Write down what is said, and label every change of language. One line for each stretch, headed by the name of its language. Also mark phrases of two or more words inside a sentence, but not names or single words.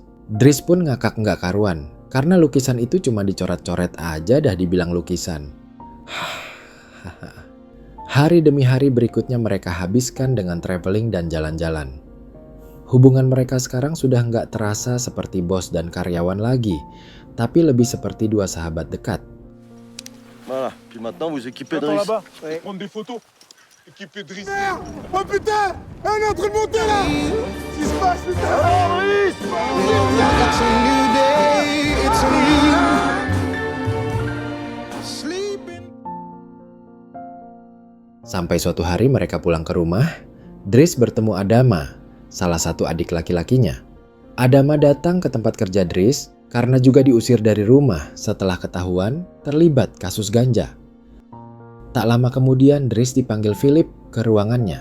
Indonesian: Dries pun ngakak nggak karuan, karena lukisan itu cuma dicoret-coret aja dah dibilang lukisan. Hari demi hari berikutnya mereka habiskan dengan traveling dan jalan-jalan. Hubungan mereka sekarang sudah nggak terasa seperti bos dan karyawan lagi, tapi lebih seperti dua sahabat dekat.
French: Voilà, puis maintenant vous équipez Attends Dries. là-bas, prendre des photos. Équipé de Driss. Merde! Oh putain! On est en train de monter là! Qu'est-ce qui se passe, putain? Oh, Driss!
English: It's a new day, it's a new... Sleeping.
Indonesian: Sampai suatu hari mereka pulang ke rumah, Driss bertemu Adama, salah satu adik laki-lakinya. Adama datang ke tempat kerja Driss karena juga diusir dari rumah setelah ketahuan terlibat kasus ganja. Tak lama kemudian Driss dipanggil Philip ke ruangannya.